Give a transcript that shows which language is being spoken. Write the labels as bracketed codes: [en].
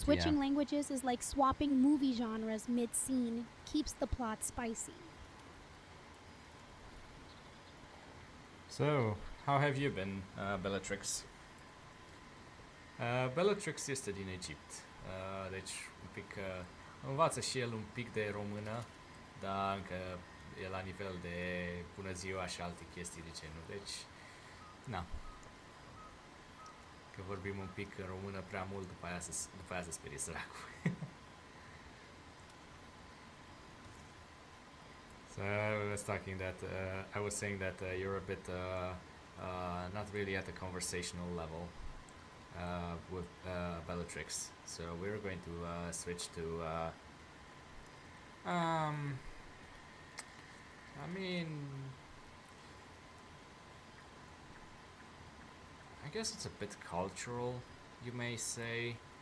[en] Switching languages is like swapping movie genres mid-scene, keeps the plot spicy. So, how have you been, Bellatrix? [ro] Bellatrix este din Egipt, deci un pic învață și el un pic de română, dar încă e la nivel de bună ziua și alte chestii de genul, deci, na. Că vorbim un pic în română prea mult, după aia se sperie săracul. [en] So I was saying that you're a bit not really at the conversational level with Bellatrix. So we're going to switch to I mean, I guess it's a bit cultural, you may say.